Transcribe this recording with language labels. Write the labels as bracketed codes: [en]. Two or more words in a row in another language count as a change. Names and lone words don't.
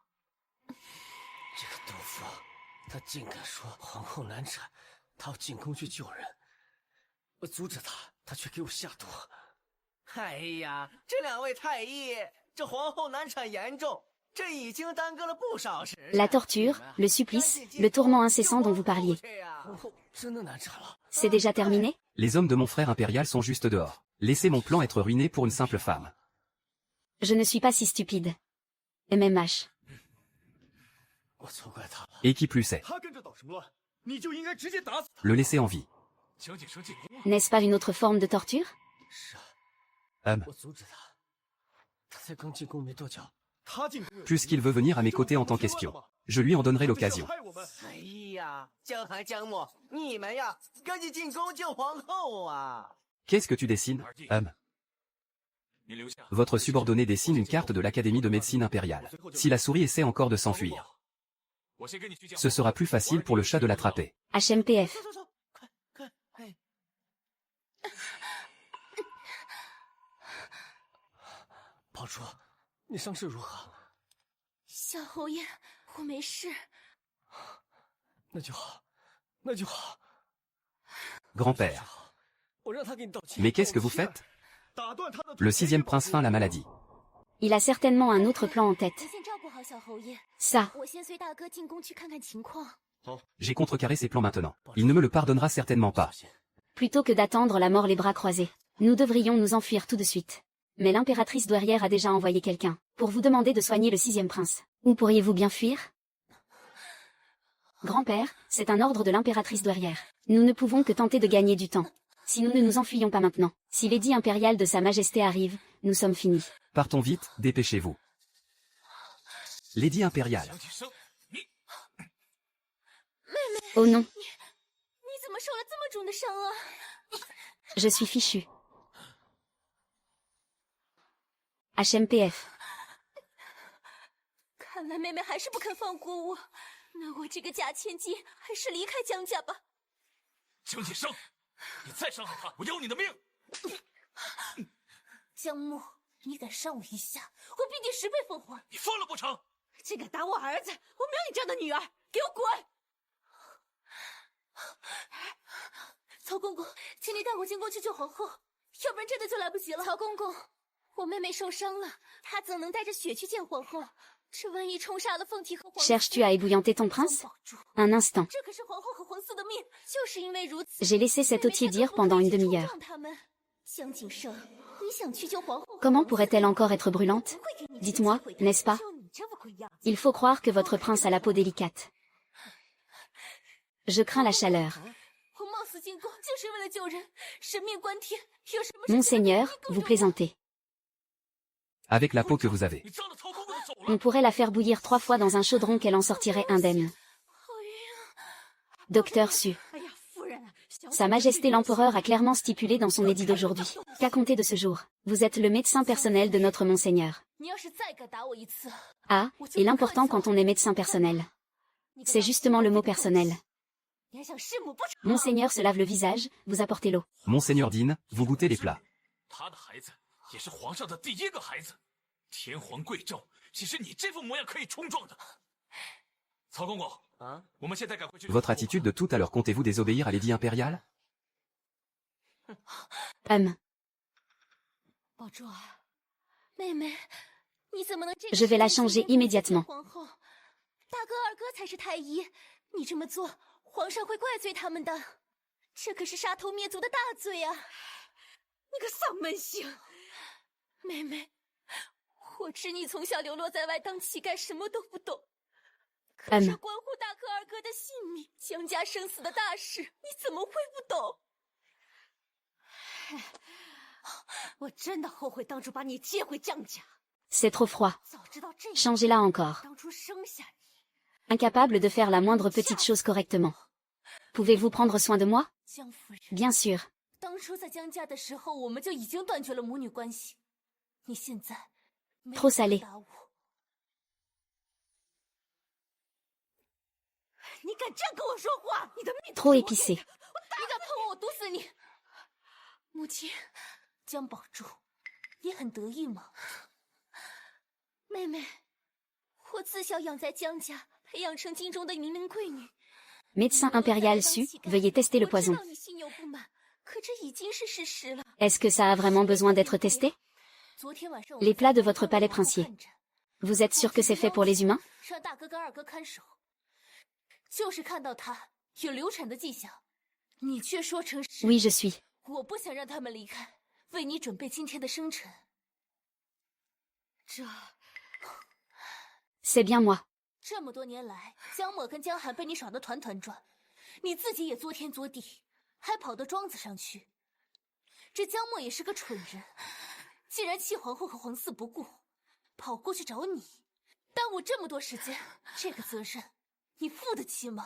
[zh] 这个杜甫，他竟敢说皇后难产，他要进宫去救人。我阻止他，他却给我下毒。哎呀，这两位太医，这皇后难产严重，这已经耽搁了不少时。 [fr] La torture, le supplice, le tourment incessant dont vous parliez. [zh] 皇后真的难产了。 [fr] C'est déjà terminé? Les hommes de mon frère impérial sont juste dehors. Laissez mon plan être ruiné pour une simple femme. Je ne suis pas si stupide. MMH. [zh] 我错怪他了。 [fr] Et qui plus est, [zh] 他跟着捣什么乱？你就应该直接打死他。 [fr] le laisser en vie. [zh] 江锦生进宫了， [fr] N'est-ce pas une autre forme de torture? [zh] 是啊， Hum. 我阻止他，他才刚进宫没多久。他进宫有 [fr] Puisqu'il veut venir à mes côtés en tant qu'espion, je lui en donnerai [zh] 他不是要 [fr] l'occasion. [zh] 害我们。哎呀，江寒江墨，你们呀，赶紧进宫救皇后啊！ [fr] Qu'est-ce que tu dessines? [zh] 你留下。 [fr] Votre subordonné dessine une carte de l'Académie de médecine impériale. Si la souris essaie encore de s'enfuir, [zh] 我先跟你去见。 [fr] ce sera plus facile pour le chat de l'attraper. HMPF. [zh] 走走走，快快，哎！宝钏，你伤势如何？小侯爷，我没事。那就好，那就好。 [fr] Grand-père. [zh] 我让他给你道歉。 [fr] Mais qu'est-ce que vous faites? [zh] 打断他的腿。 [fr] Le sixième prince feint la maladie. Il a certainement un autre plan en tête. [zh] 您先照顾好小侯爷， [fr] Ça. [zh] 我先随大哥进宫去看看情况。 [fr] J'ai contrecarré ses plans maintenant. Il ne me le pardonnera certainement pas. Plutôt que d'attendre la mort les bras croisés, nous devrions nous enfuir tout de suite. Mais l'impératrice douairière a déjà envoyé quelqu'un pour vous demander de soigner le sixième prince. Où pourriez-vous bien fuir? Grand-père, c'est un ordre de l'impératrice douairière. Nous ne pouvons que tenter de gagner du temps. Si nous ne nous enfuyons pas maintenant, si l'édit impérial de Sa Majesté arrive, nous sommes finis. Partons vite, dépêchez-vous. L'édit impérial. [zh] 江锦生，你 [fr] Oh non, [zh] 你怎么受了这么重的伤啊？ [fr] je suis fichu. HMPF. [zh] 看来妹妹还是不肯放过我，那我这个假千金还是离开江家吧。江锦生，你再伤害他，我要你的命！江木，你敢伤我一下，我必定10倍奉还。你疯了不成？竟敢打我儿子！我没有你这样的女儿，给我滚！曹公公，请你带我进宫去救皇后，要不然真的就来不及了。曹公公，我妹妹受伤了，她怎能带着血去见皇后？这万一冲杀了凤体和皇四， [fr] Cherches-tu à ébouillanter ton prince? [zh] 保住， [fr] Un instant. [zh] 这可是皇后和皇四的命，就是因为如此。 [fr] J'ai laissé cet eau tiédir pendant une demi-heure. [zh] 江景盛，你想去救皇后？ [fr] Comment pourrait-elle encore être brûlante? Dites-moi, n'est-ce pas? Il faut croire que votre prince a la peau délicate. Je crains la chaleur. [zh] 我冒死进宫就是为了救人，神命关天，有什么事 [fr] Monseigneur, vous plaisantez. Avec la peau que vous avez. [zh] 你脏了曹公公的手了！ [fr] On pourrait la faire bouillir 3 fois dans un chaudron qu'elle en sortirait indemne. Docteur Su. [zh] 哎呀，夫人啊，小 [fr] Sa Majesté l'Empereur a clairement stipulé dans son édit d'aujourd'hui qu'à compter de ce jour, vous êtes le médecin personnel de notre Monseigneur. [zh] 你要是再敢打我一次， [fr] Ah, et l'important quand on est médecin personnel. C'est justement le mot personnel. [zh] 你还想弑母不成？ [fr] Monseigneur se lave le visage, vous apportez l'eau. Monseigneur dîne, vous goûtez les plats. [zh] 他的孩子也是皇上的第一个孩子，天皇贵胄，岂是你这副模样可以冲撞的？曹公公，我们现在赶回去。 [fr] Votre attitude de tout à l'heure, comptez-vous désobéir à l'édit impérial? [zh] 宝珠儿，妹妹，你怎么能这个 [fr] Je vais la changer [zh] 时间 [fr] immédiatement. [zh] 皇后，大哥二哥才是太医，你这么做，皇上会怪罪他们的，这可是杀头灭族的大罪啊！你个丧门星！妹妹，我知你从小流落在外当乞丐，什么都不懂。可是关乎大哥二哥的性命、江家生死的大事，你怎么会不懂？我真的后悔当初把你接回江家。 [fr] C'est trop froid. [zh] 早知道这样， [fr] Changez-la encore. [zh] 当初生下你， [fr] Incapable de faire la moindre petite chose correctement. Pouvez-vous prendre soin de moi? [zh] 江夫人。 [fr] Bien sûr. [zh] 当初在江家的时候，我们就已经断绝了母女关系。你现在没有 [fr] Trop salé. [zh] 回答我，你敢这样跟我说话，你的命 [fr] Trop épicé. [zh] 你敢碰我，我毒死你！母亲，江宝珠，你很得意吗？妹妹，我自小养在江家，培养成京中的名门贵女。 [fr] Médecin impérial su, veuillez tester le [zh] 我知 [fr] poison. [zh] 道你心有不满，可这已经是事实了。 [fr] Est-ce que ça a vraiment besoin d'être testé? [zh] 昨天晚上 [fr] Les plats de votre palais [zh] 看 [fr] princier. [zh] 着 [fr] Vous êtes sûr que c'est fait pour les humains? [zh] 让大哥跟二哥看守，就是看到他有流产的迹象，你却说成是。 [fr] Oui, je suis. [zh] 我不想让他们离开，为你准备今天的生辰。 [fr] C'est bien moi. [zh] 这么多年来，江默跟江寒被你耍得团团转，你自己也作天作地，还跑到庄子上去。这江默也是个蠢人，竟然弃皇后和皇嗣不顾，跑过去找你，耽误这么多时间，这个责任你负得起吗？